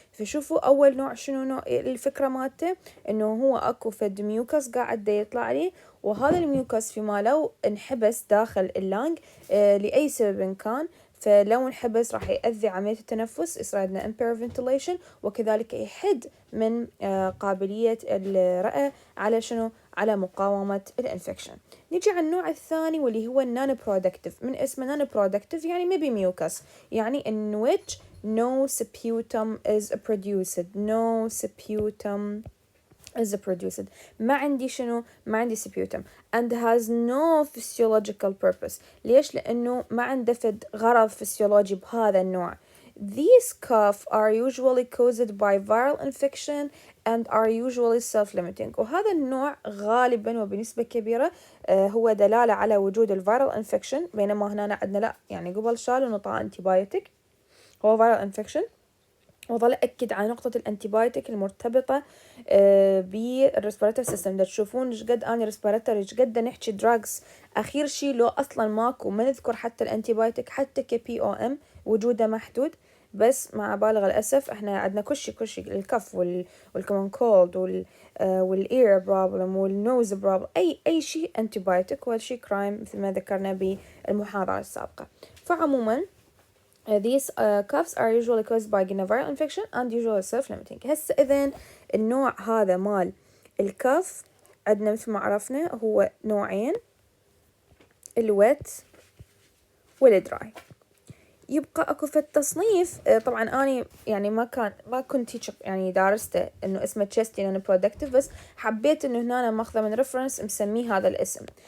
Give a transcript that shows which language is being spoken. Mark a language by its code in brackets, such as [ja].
[ar] فشوفوا اول نوع شنو نوع الفكرة مالته؟ انه هو اكو فد ميوكس قاعد يطلع لي، وهذا الميوكس فيما لو انحبس داخل اللانج لأي سبب كان، فلو انحبس راح يؤذي عملية التنفس، يصير عندنا [en] impaired ventilation، [ar] وكذلك يحد من قابلية الرئة على شنو؟ على مقاومة الانفكشن. نيجي على النوع الثاني واللي هو النون برودكتيف. من اسمه نون برودكتيف يعني ما بي ميوكس، يعني [en] in which no sputum is produced. No sputum is produced. [ar] ما عندي شنو؟ ما عندي [en] sputum and has no physiological purpose. [ar] ليش؟ لأنه ما عنده فد غرض فسيولوجي بهذا النوع. [en] These cough are usually caused by viral infection and are usually self-limiting. [ar] وهذا النوع غالبا وبنسبة كبيرة هو دلالة على وجود الفيرال انفكشن، بينما هنا عندنا لا، يعني قبل شالوا نطع انتيبايوتيك هو [en] viral infection. [ar] وظل أكد على نقطة الأنتيبايوتيك المرتبطة بالريسبيراتوري سيستم. دا تشوفون إيش قد أنا ريسبيراتوري إيش قد نحكي دراجز أخير شي لو أصلا ماكو، ما نذكر حتى الأنتيبايوتيك حتى KPOM وجوده محدود. بس مع بالغ الأسف إحنا عندنا كل شي الكف والكمان كولد والإير بروبلم والنوز بروبلم، أي شي أنتيبايوتيك، وهذا شي كرايم مثل ما ذكرنا بالمحاضرة السابقة. فعموما [en] these coughs are usually caused by viral infection and usually self-limiting. [ar] هسه إذن النوع هذا مال الكف عندنا مثل ما عرفنا هو نوعين، الويت والدراي. يبقى اكو في التصنيف طبعا اني يعني ما كنت يعني دارسته انه اسمه تشستي نون برودكتيف، بس حبيت انه هنا أنا ماخذه من ريفرنس مسميه هذا الاسم.